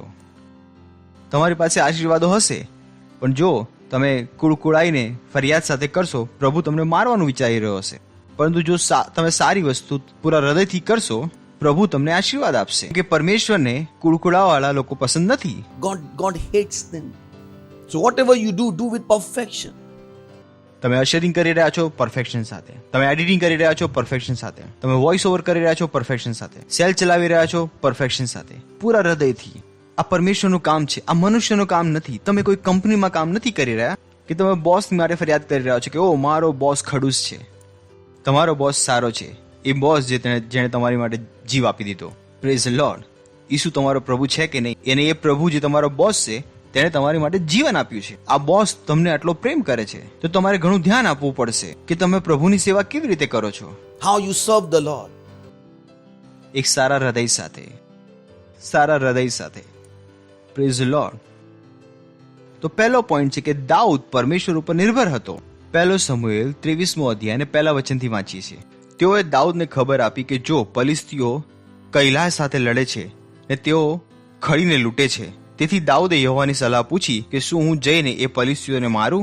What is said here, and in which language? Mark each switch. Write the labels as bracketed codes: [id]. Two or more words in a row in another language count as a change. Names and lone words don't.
[gu] તમારી પાસે આશીર્વાદો હશે, પણ જો તમે કુળકુળાઈને ફરિયાદ સાથે કરશો, પ્રભુ તમને મારવાનું વિચારી રહ્યો હશે. પરંતુ જો તમે સારી વસ્તુ પૂરા હૃદયથી કરશો, પ્રભુ તમને આશીર્વાદ આપશે. કે પરમેશ્વરને કુળકુળાવાળા લોકો પસંદ નથી. [en] God hates them. So whatever you do, do with perfection. [gu] તમે અશરિંગ કરી રહ્યા છો પરફેક્શન સાથે, તમે એડિટિંગ કરી રહ્યા છો પરફેક્શન સાથે, તમે [en] voice over [gu] કરી રહ્યા છો પરફેક્શન સાથે, સેલ ચલાવી રહ્યા છો પરફેક્શન સાથે, પૂરા હૃદયથી. આ પરમેશ્વરનું કામ છે, આ મનુષ્યનું કામ નથી. તમે કોઈ કંપનીમાં કામ નથી કરી રહ્યા કે તમે બોસ માટે ફરિયાદ કરી રહ્યા છો કે ઓ મારો બોસ ખડૂસ છે. તમારો બોસ સારો છે, એ બોસ જેણે તમારી માટે જીવ આપી દીધો. [en] Praise the Lord. [gu] ઈસુ તમારો પ્રભુ છે કે નહીં? અને એ પ્રભુ જે તમારો બોસ છે તેણે તમારી માટે જીવન આપ્યું છે. આ બોસ તમને આટલો પ્રેમ કરે છે, તો તમારે ઘણું ધ્યાન આપવું પડશે કે તમે પ્રભુની સેવા કેવી રીતે કરો છો. [en] How you serve the Lord. [gu] એક સારા હૃદય સાથે, સારા હૃદય સાથે. [en] Praise the Lord. [gu] તો પહેલો પોઈન્ટ છે કે દાઉદ પરમેશ્વર ઉપર નિર્ભર હતો. પહેલો સમુએલ 23મો અધ્યાય અને પહેલા વચનથી વાંચીએ છીએ. તેઓએ દાઉદને ખબર આપી કે જો ફલિસ્તીઓ કૈલાસ સાથે લડે છે ને તેઓ ખડીને લૂંટે છે, તેથી દાઉદે યહોવાની સલાહ પૂછી કે શું હું જઈને એ ફલિસ્તીઓને મારું?